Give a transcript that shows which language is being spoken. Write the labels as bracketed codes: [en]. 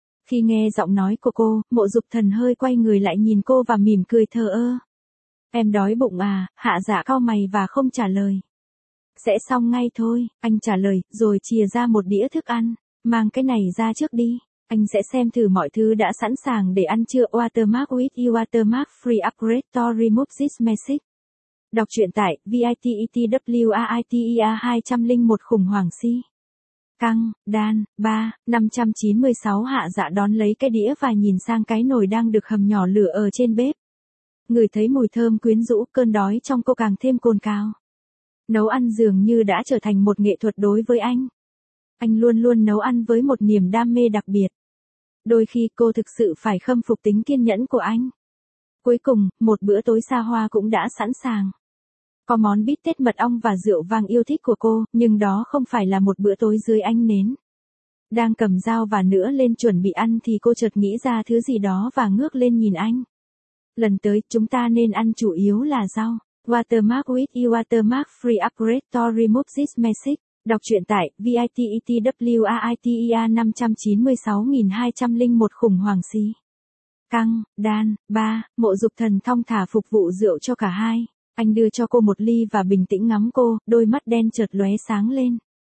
[vi] Khi nghe giọng nói của cô, Mộ Dục Thần hơi quay người lại nhìn cô và mỉm cười thờ ơ. Em đói bụng à, Hạ Dạ cau mày và không trả lời. Sẽ xong ngay thôi, anh trả lời, rồi chìa ra một đĩa thức ăn. Mang cái này ra trước đi, anh sẽ xem thử mọi thứ đã sẵn sàng để ăn chưa. [en] Watermark with you, watermark free upgrade to remove this message. [vi] Đọc truyện tại VITETWAITER 201 khủng hoảng si. Căng, Đan, 3, 596 Hạ Dạ đón lấy cái đĩa và nhìn sang cái nồi đang được hầm nhỏ lửa ở trên bếp. Người thấy mùi thơm quyến rũ, cơn đói trong cô càng thêm cồn cao. Nấu ăn dường như đã trở thành một nghệ thuật đối với anh. Anh luôn luôn nấu ăn với một niềm đam mê đặc biệt. Đôi khi cô thực sự phải khâm phục tính kiên nhẫn của anh. Cuối cùng, một bữa tối xa hoa cũng đã sẵn sàng. Có món bít tết mật ong và rượu vang yêu thích của cô, nhưng đó không phải là một bữa tối dưới ánh nến. Đang cầm dao và nĩa lên chuẩn bị ăn thì cô chợt nghĩ ra thứ gì đó và ngước lên nhìn anh. Lần tới, chúng ta nên ăn chủ yếu là rau. [en] Watermark with you, watermark free upgrade to remove this message. [vi] Đọc truyện tại VITETWAITER 596.201 khủng hoảng si. Căng, Đan, 3, Mộ Dục Thần thong thả phục vụ rượu cho cả hai. Anh đưa cho cô một ly và bình tĩnh ngắm cô, đôi mắt đen chợt lóe sáng lên.